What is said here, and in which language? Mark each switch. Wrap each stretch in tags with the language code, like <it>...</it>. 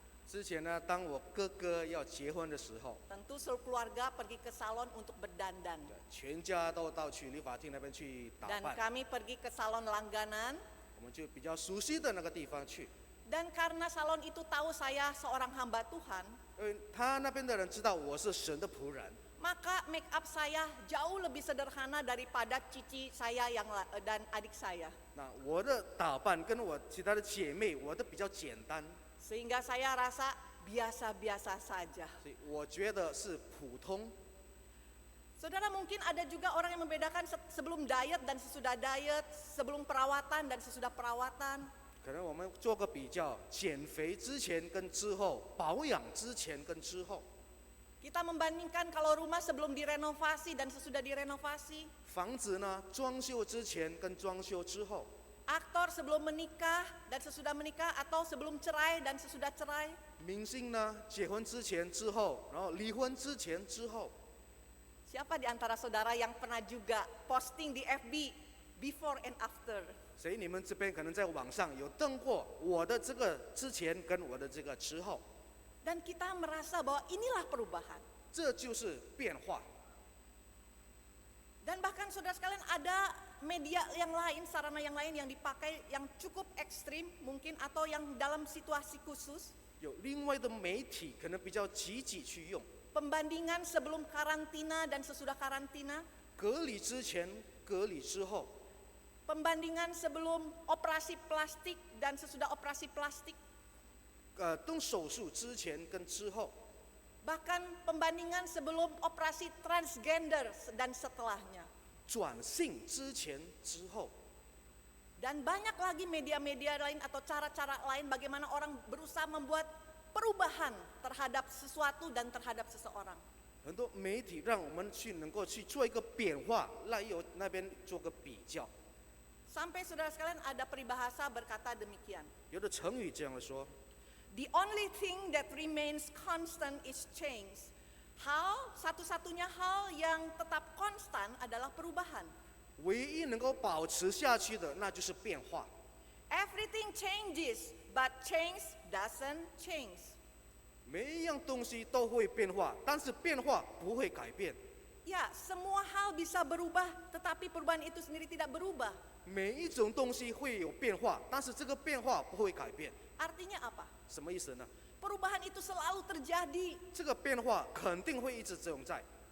<zh>之前呢，当我哥哥要结婚的时候，</zh> <id>tentu seluruh keluarga pergi ke salon untuk berdandan.</id> <zh>全家都到去理发厅那边去打</zh> <id>Dan</id> <zh>扮，</zh> <id>kami pergi ke salon langganan.</id> <zh>我们就比较熟悉的那个地方去。</zh> <id>Dan karena salon itu tahu saya seorang hamba Tuhan,</id> <zh>因为他那边的人知道我是神的仆人，</zh> <id>maka make up saya jauh lebih sederhana daripada cici saya dan adik saya.</id> <zh>那我的打扮跟我其他的姐妹，我的比较简单，</zh> <id>Sehingga saya rasa biasa-biasa saja.</id> <zh>所以我觉得是普通。</zh> <id>Saudara, mungkin ada juga orang yang membedakan sebelum diet dan sesudah diet, sebelum perawatan dan sesudah perawatan.</id> <zh>可能我们做个比较，减肥之前跟之后，保养之前跟之后，</zh> <id>Kita membandingkan kalau rumah sebelum direnovasi dan sesudah direnovasi,</id> <zh>房子呢装修之前跟装修之后，</zh> <id>aktor sebelum menikah dan sesudah menikah, atau sebelum cerai dan sesudah cerai.</id> <zh>明星呢结婚之前之后，然后离婚之前之后，</zh> <id>Siapa di antara saudara yang pernah juga posting di FB</id> <en>before and after?</en> <zh>所以你们这边可能在网上有登过我的这个之前跟我的这个之后，</zh> <id>Dan kita merasa bahwa inilah perubahan.</id> <zh>这就是变化。</zh> <id>Dan bahkan saudara sekalian, ada media yang lain, sarana yang lain yang dipakai yang cukup ekstrim mungkin, atau yang dalam situasi khusus.</id> <zh>有另外的媒体可能比较积极去用，</zh> <id>Pembandingan sebelum karantina dan sesudah karantina.</id> <zh>隔离之前、隔离之后，</zh> <id>Pembandingan sebelum operasi plastik dan sesudah operasi plastik.</id> <zh>动手术之前跟之后，</zh> <id>Bahkan pembandingan sebelum operasi transgender dan setelahnya.</id> <zh>转性之前之后，</zh> <id>Dan banyak lagi media-media lain atau cara-cara lain bagaimana orang berusaha membuat perubahan terhadap sesuatu dan terhadap seseorang.</id> <zh>很多媒体让我们能够去做一个变化，由那边做个比较。</zh> <id>Sampai saudara sekalian, ada peribahasa berkata demikian.</id> <zh>有的成语这样说：</zh> <en>The only thing that remains constant is change.</en> <id>Satu-satunya hal yang tetap konstan adalah perubahan.</id> <zh>唯一能够保持下去的，那就是变化。</zh> <en>Everything changes, but change doesn't change.</en> <zh>每一样东西都会变化，但是变化不会改变。</zh> <id>Ya, semua hal bisa berubah, tetapi perubahan itu sendiri tidak berubah.</id> <zh>每一种东西会有变化，但是这个变化不会改变。</zh> <id>Artinya apa?</id> <zh>什么意思呢？</zh> <id>Perubahan itu selalu terjadi.</id> <zh>这个变化肯定会一直存在。</zh>